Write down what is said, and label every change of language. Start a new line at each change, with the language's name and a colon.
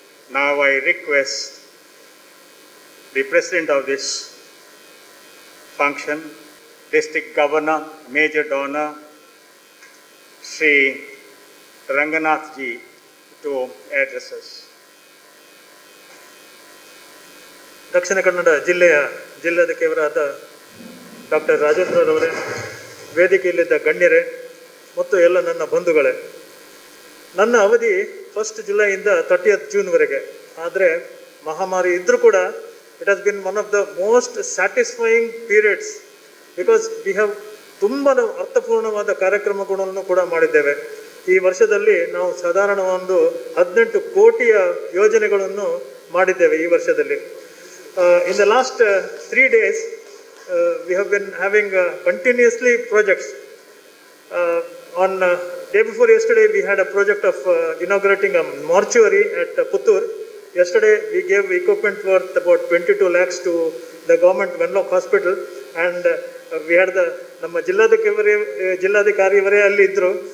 English: Now I request the President of this function, District Governor, Major Donor, Sri Ranganath ji, to address us.
Kannada: Dakshina Kannada ಜಿಲ್ಲೆಯ ಜಿಲ್ಲಾಧಿಕಾರಿಯವರಾದ doctor ರಾಜೇಂದ್ರರವರೇ, ವೇದಿಕೆಯಲ್ಲಿದ್ದ ಗಣ್ಯರೇ ಮತ್ತು ಎಲ್ಲ ನನ್ನ ಬಂಧುಗಳೇ, ನನ್ನ ಅವಧಿ 1 ಜುಲೈಯಿಂದ 30th ಜೂನ್ವರೆಗೆ. ಆದರೆ ಮಹಾಮಾರಿ ಇದ್ದರೂ ಕೂಡ
English: it has been one of the most satisfying periods because we have
Kannada: ತುಂಬ ಅರ್ಥಪೂರ್ಣವಾದ ಕಾರ್ಯಕ್ರಮಗಳನ್ನು ಕೂಡ ಮಾಡಿದ್ದೇವೆ. ಈ ವರ್ಷದಲ್ಲಿ ನಾವು ಸಾಧಾರಣ ಒಂದು 18 ಕೋಟಿಯ ಯೋಜನೆಗಳನ್ನು ಮಾಡಿದ್ದೇವೆ ಈ ವರ್ಷದಲ್ಲಿ.
English: In the last 3 days, we have been having continuously projects. On day before yesterday, we had a project of inaugurating a mortuary at Puttur. Yesterday, we gave equipment worth about 22 lakhs to the government Venlock Hospital, and we had
Kannada: ನಮ್ಮ ಜಿಲ್ಲಾಧಿಕಾರಿಯವರೇ ಅಲ್ಲಿ ಇದ್ದರು.